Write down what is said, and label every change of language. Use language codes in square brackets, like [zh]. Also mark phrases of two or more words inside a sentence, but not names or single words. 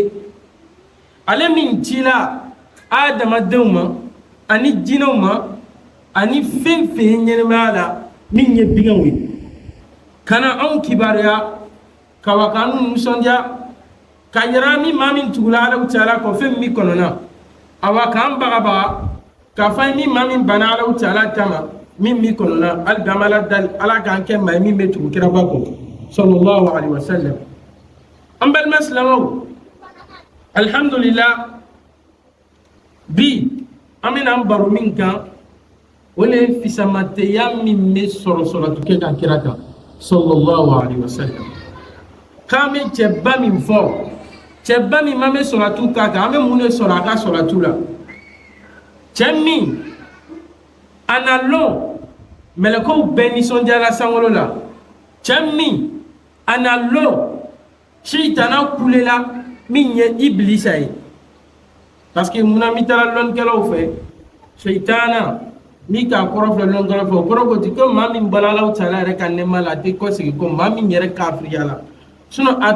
[bm] ale min cila adamadenw ma ani jinɛw ma ani fɛn fɛn ɲɛnɛmaya la min ye biŋɛw ye, kana anw kibaruya ka wa k'an nisɔndiya ka yira mi maa min tugula alaw taala kɔ fɛn min kɔnɔna awa k'an bagabaga ka fɔ mi maa min bana alaw taala tama min mi kɔnɔna hali bi an b'ala dali ala k'an kɛ maa ye min bɛ tugu kiraba kɔ [ar] صلى الله عليه وسلم. [bm] an balima silamɛw, alhamdulillah, bi an bɛna an baro min kan o le ye fisamanteya min bɛ sɔrɔ sɔrɔtukɛ kan kira kan [ar] صلى الله عليه وسلم [bm] kame cɛba min fɔ cɛba min ma bɛ sɔrɔtu k'a kan an bɛ mun de sɔrɔ a ka sɔrɔtu la cɛ min a na lɔn mɛlɛkɛw bɛɛ nisɔndiyara sankolo la cɛ min a na lɔn sitana kulela min ye ibilisa ye [fr] parce que [bm] munna mi taara lɔnnikɛlaw fɛ sitana mi k'a kɔrɔ filɛ lɔnnikɛlaw fɛ o kɔrɔ ko ti ko maa min bala Alahu Taala yɛrɛ ka nɛɛma la a tɛ kɔsegin ko maa min yɛrɛ kafiriya la sinon a